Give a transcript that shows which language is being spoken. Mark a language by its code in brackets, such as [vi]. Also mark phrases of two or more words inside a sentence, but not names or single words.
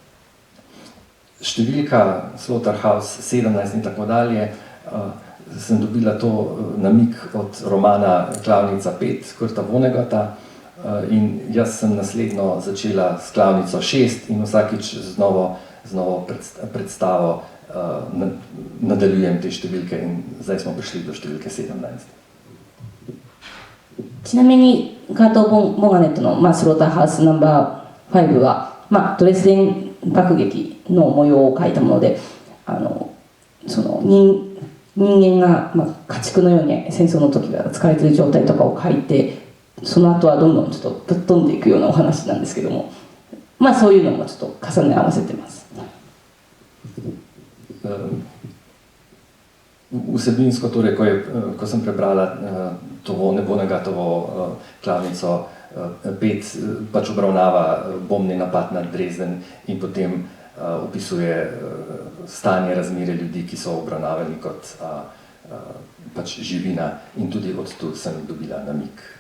[sl] Številka Slaughterhouse 17 in tako dalje, sem dobila to namig od romana Klavnica 5 Kurta Vonnegutta, in jaz sem naslednjo začela s Klavnico 6 in vsakič z novo predstavo nadaljujem te številke in zdaj smo prišli do številke 17. [ja] ちなみにカート・ボガネットの、スローターハウスナンバー5は、ドレスデン爆撃の模様を描いたもので、その人間が、家畜のように戦争の時は疲れている状態とかを描いて、その後はどんどんちょっとぶっ飛んでいくようなお話なんですけども、そういうのもちょっと重ね合わせてます。 [sl] Vsebinsko, torej, ko sem prebrala to Vonnegattovo Klavnico 5, pač obravnava bombni napad na Dresden in potem opisuje stanje, razmere ljudi, ki so obravnavani kot pač živina, in tudi od tu sem dobila namig.